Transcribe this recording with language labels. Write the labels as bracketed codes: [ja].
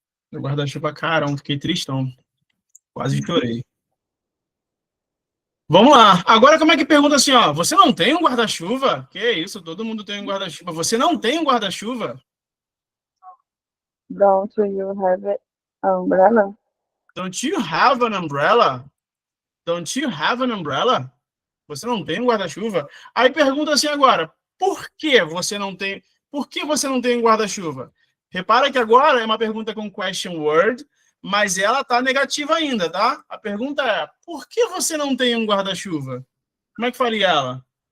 [pt] Meu guarda-chuva, carão, fiquei tristão. Quase chorei. Vamos lá. Agora, como é que pergunta assim, ó? Você não tem um guarda-chuva? Que isso, todo mundo tem um guarda-chuva. Você não tem um guarda-chuva? [en] Don't you have an umbrella? Don't you have an umbrella? Don't you have an umbrella? [pt] Você não tem um guarda-chuva? Aí pergunta assim agora, por que você não tem um guarda-chuva? Repara que agora é uma pergunta com question word, mas ela tá negativa ainda, tá? A pergunta é, por que você não tem um guarda-chuva? Como é que faria ela?